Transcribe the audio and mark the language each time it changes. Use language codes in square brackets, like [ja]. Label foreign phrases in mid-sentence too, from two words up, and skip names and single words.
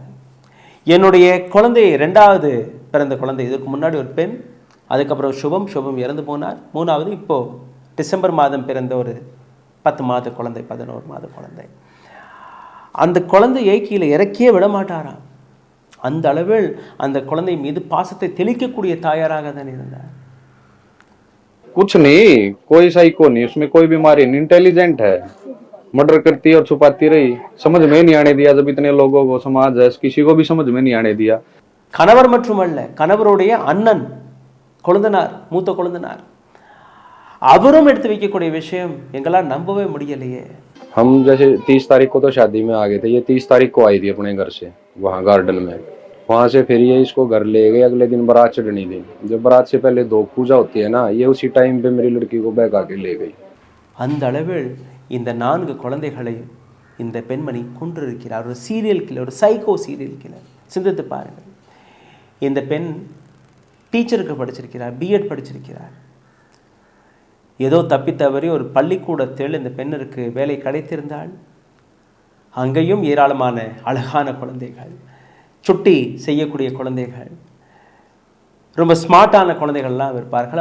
[ta] என்னுடைய குழந்தை 2வது பிறந்த குழந்தை, இதற்கு முன்னாடி ஒரு பெண், அதுக்கப்புறம் சுபம் இறந்து போனார். 3வது இப்போது டிசம்பர் மாதம் பிறந்த ஒரு 10 மாத குழந்தை, 11 மாத குழந்தை. அந்த குழந்தையை கீழே இறக்கியே விட மாட்டாராம். அந்த அளவில் அந்த குழந்தை மீது பாசத்தை தெளிக்கக்கூடிய தாயாராக தான் இருந்தார். [hi] कुछ नहीं, कोई साइको नहीं, उसमें कोई बीमारी नहीं, इंटेलिजेंट है, मर्डर करती और छुपाती रही, समझ में नहीं आने दिया। जब इतने लोगों को समाज है, किसी को भी समझ में नहीं आने दिया. [ta] கணவர் மட்டுமல்ல, கணவருடைய அண்ணன், கொழுந்தனார், மூத்த கொழுந்தனார், அவரும் எடுத்து வைக்கக்கூடிய விஷயம் எங்களால் நம்பவே முடியலையே. [hi] हम जैसे 30 तारीख को तो शादी में आ गए थे, ये 30 तारीख को आई थी अपने घर से वहाँ गार्डन में। वहां से फिर ये इसको घर ले गए। अगले दिन बारात चढ़नी थी। जब बारात से पहले 2 पूजा होती है ना, ये उसी टाइम पे मेरी लड़की को बैग आके ले गई. [ta] அந்த அளவில் இந்த 4 குழந்தைகளை இந்த பெண்மணி கொன்றிருக்கிறார். [en] ஒரு serial killer, ஒரு psycho serial killer. [ta] சிந்தித்து பாருங்கள். இந்த பெண் டீச்சருக்கு படிச்சிருக்கிறார், பிஎட் படிச்சிருக்கிறார். ஏதோ தப்பித்தவறி ஒரு பள்ளிக்கூடத்தில் இந்த பெண்ணிற்கு வேலை கிடைத்திருந்தால் அங்கேயும் ஏராளமான அழகான குழந்தைகள், சுட்டி செய்யக்கூடிய குழந்தைகள், ரொம்ப ஸ்மார்ட்டான குழந்தைகள்லாம் இருப்பார்கள்.